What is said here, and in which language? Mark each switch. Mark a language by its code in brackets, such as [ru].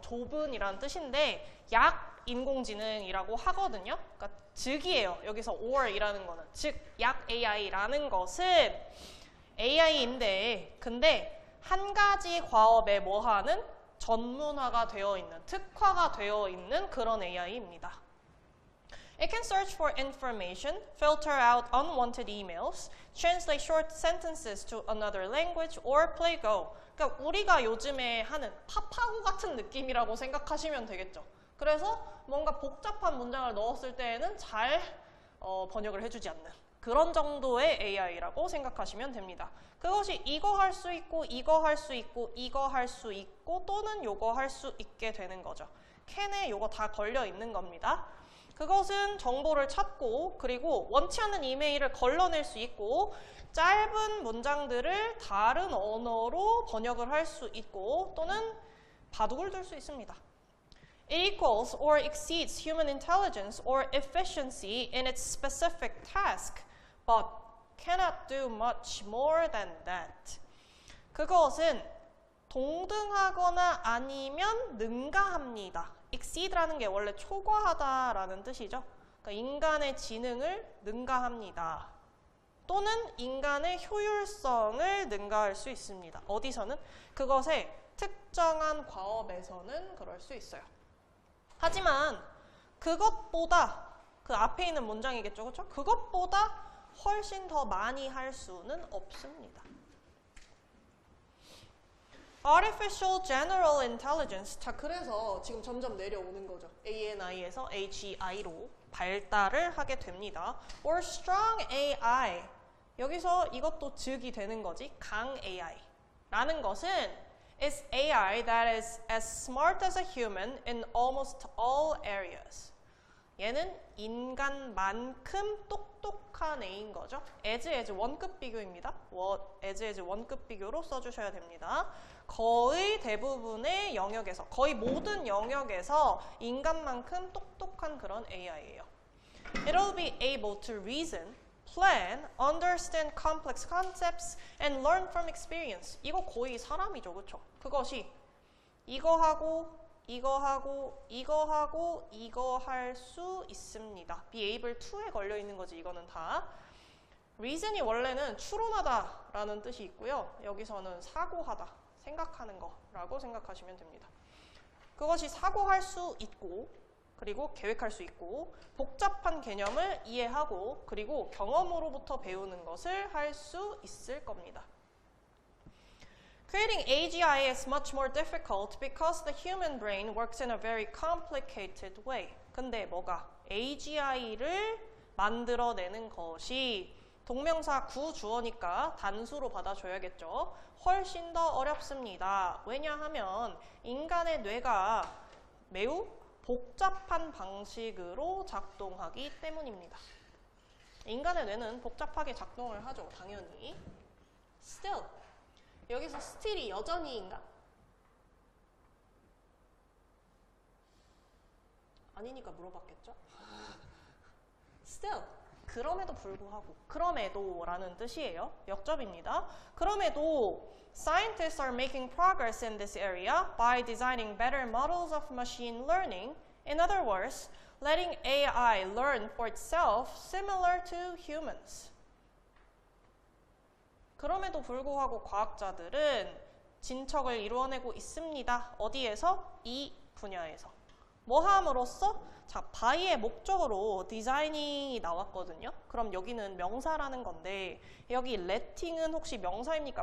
[ko] 좁은이라는 뜻인데 약 인공지능이라고 하거든요. 그러니까 즉이에요. 여기서 or이라는 거는 즉 약 AI라는 것은 AI인데 근데 한 가지 과업에 뭐하는 전문화가 되어 있는 특화가 되어 있는 그런 AI입니다. [en] It can search for information, filter out unwanted emails, translate short sentences to another language, or play Go. [ko] 그러니까 우리가 요즘에 하는 파파고 같은 느낌이라고 생각하시면 되겠죠. 그래서 뭔가 복잡한 문장을 넣었을 때에는 잘 번역을 해주지 않는 그런 정도의 AI라고 생각하시면 됩니다. 그것이 이거 할 수 있고 이거 할 수 있고 이거 할 수 있고 또는 요거 할 수 있게 되는 거죠. 캔에 요거 다 걸려 있는 겁니다. 그것은 정보를 찾고 그리고 원치 않는 이메일을 걸러낼 수 있고 짧은 문장들을 다른 언어로 번역을 할 수 있고 또는 바둑을 둘 수 있습니다. [en] It equals or exceeds human intelligence or efficiency in its specific task, but cannot do much more than that. [ko] 그것은 동등하거나 아니면 능가합니다. exceed라는 게 원래 초과하다라는 뜻이죠. 그러니까 인간의 지능을 능가합니다. 또는 인간의 효율성을 능가할 수 있습니다. 어디서는? 그것의 특정한 과업에서는 그럴 수 있어요. 하지만 그것보다 그 앞에 있는 문장이겠죠. 그렇죠? 그것보다 훨씬 더 많이 할 수는 없습니다. [en] Artificial General Intelligence. [ko] 자, 그래서 지금 점점 내려오는 거죠. ANI에서 AGI로 발달을 하게 됩니다. [en] Or Strong AI. [ko] 여기서 이것도 즉이 되는 거지. 강 AI. 라는 것은 [en] is AI that is as smart as a human in almost all areas. [ko] 얘는 인간만큼 똑똑한 A인 거죠. as 원급 비교입니다. as 원급 비교로 써주셔야 됩니다. 거의 대부분의 영역에서, 거의 모든 영역에서 인간만큼 똑똑한 그런 AI예요. [en] It'll be able to reason, plan, understand complex concepts, and learn from experience. [ko] 이거 거의 사람이죠, 그렇죠? 그것이 이거 하고 이거 하고 이거 하고 이거 할 수 있습니다. be able to에 걸려 있는 거지 이거는 다. reason이 원래는 추론하다라는 뜻이 있고요. 여기서는 사고하다, 생각하는 거라고 생각하시면 됩니다. 그것이 사고할 수 있고 그리고 계획할 수 있고 복잡한 개념을 이해하고 그리고 경험으로부터 배우는 것을 할 수 있을 겁니다. [en] Creating AGI is much more difficult because the human brain works in a very complicated way. [ko] 근데 뭐가? AGI를 만들어내는 것이 동명사 구주어니까 단수로 받아줘야겠죠. 훨씬 더 어렵습니다. 왜냐하면 인간의 뇌가 매우 복잡한 방식으로 작동하기 때문입니다. 인간의 뇌는 복잡하게 작동을 하죠. 당연히. Still. 여기서 still이 여전히인가? 아니니까 물어봤겠죠? Still. 그럼에도 불구하고. 그럼에도라는 뜻이에요. 역접입니다. 그럼에도 [en] Scientists are making progress in this area by designing better models of machine learning. In other words, letting AI learn for itself similar to humans. [ko] 그럼에도 불구하고 과학자들은 진척을 이루어내고 있습니다. 어디에서? 이 분야에서. 뭐 함으로써? 자, by의 목적으로 디자이닝이 나왔거든요. 그럼 여기는 명사라는 건데 여기 letting은 혹시 명사입니까?